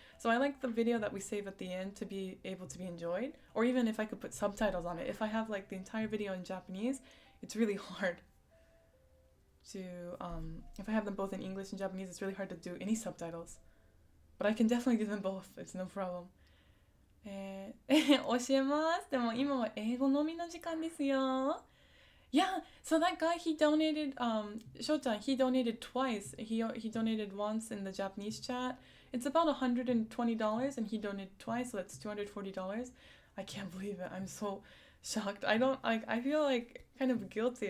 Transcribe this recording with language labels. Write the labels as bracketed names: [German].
[English] So I like the video that we save at the end to be able to be enjoyed, or even if I could put subtitles on it. If I have like the entire video in Japanese, it's really hard to if I have them both in English and Japanese, it's really hard to do any subtitles, but I can definitely do them both. It's no problem. [Japanese] 教えます。でも今は英語のみの時間ですよ。 [English] Yeah, so that guy, he donated, Shou-chan, he donated twice. He donated once in the Japanese chat. It's about $120, and he donated twice, so that's $240. I can't believe it. I'm so shocked. I feel like kind of guilty.